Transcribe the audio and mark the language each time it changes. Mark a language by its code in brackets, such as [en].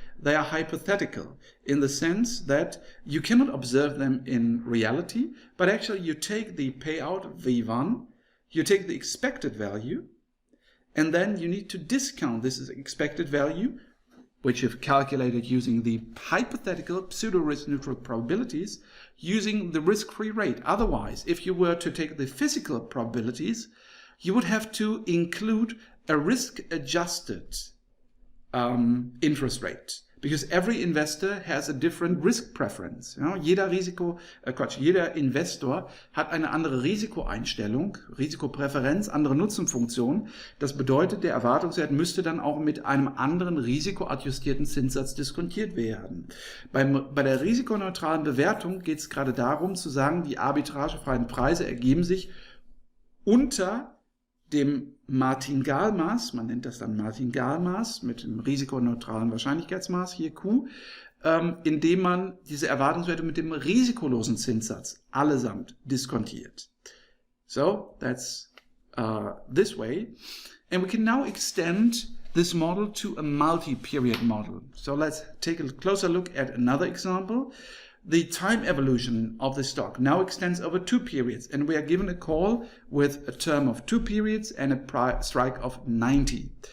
[en] They are hypothetical in the sense that you cannot observe them in reality, but actually you take the payout V1, you take the expected value, and then you need to discount this expected value, which you've calculated using the hypothetical pseudo-risk neutral probabilities, using the risk-free rate. Otherwise, if you were to take the physical probabilities, you would have to include a risk-adjusted interest rate, because every investor has a different risk preference. [de] Ja, jeder Investor hat eine andere Risikoeinstellung, Risikopräferenz, andere Nutzenfunktion. Das bedeutet, der Erwartungswert müsste dann auch mit einem anderen risikoadjustierten Zinssatz diskontiert werden. Bei der risikoneutralen Bewertung geht es gerade darum zu sagen, die arbitragefreien Preise ergeben sich unter dem Martingale-Maß, man nennt das dann Martingale-Maß mit dem risikoneutralen Wahrscheinlichkeitsmaß, hier Q, indem man diese Erwartungswerte mit dem risikolosen Zinssatz allesamt diskontiert. [en] So, that's this way. And we can now extend this model to a multi-period model. So let's take a closer look at another example. The time evolution of the stock now extends over 2 periods, and we are given a call with a term of 2 periods and a strike of 90.